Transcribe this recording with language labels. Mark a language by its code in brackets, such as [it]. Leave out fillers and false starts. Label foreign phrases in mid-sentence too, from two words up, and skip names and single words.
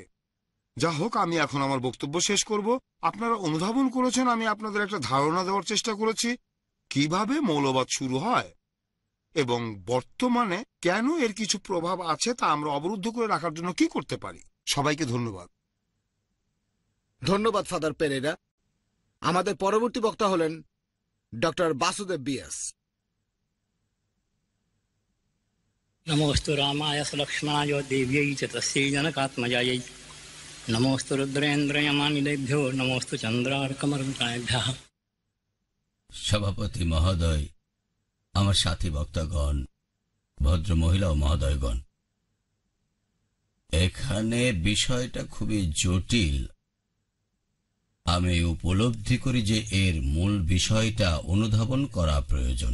[bn] যা হোক, আমি এখন আমার বক্তব্য শেষ করব। আপনারা অনুধাবন করেছেন আমি আপনাদের একটা ধারণা দেওয়ার চেষ্টা করেছি কিভাবে মৌলবাদ শুরু হয় এবং বর্তমানে কেন এর কিছু প্রভাব আছে তা আমরা অবরুদ্ধ করে রাখার জন্য কি করতে পারি। সবাইকে ধন্যবাদ। ধন্যবাদ ফাদার পেরেরা। আমাদের পরবর্তী বক্তা হলেন ডক্টর বাসুদেব বিএস। [sa] नमोऽस्तु रामाय लक्ष्मणाय देव्यै च तस्यै जनकात्मजायै नमोऽस्तु रुद्रेन्द्रयमानिलेभ्यो नमोऽस्तु चन्द्रार्कमरुणाभ्यः। [bn] সভাপতি মহোদয়, আমার সাথী বক্তাগণ, ভদ্র মহিলা ও মহোদয়গণ, এখানে বিষয়টা খুবই জটিল। আমি উপলব্ধি করি যে এর মূল বিষয়টা অনুধাবন করা প্রয়োজন।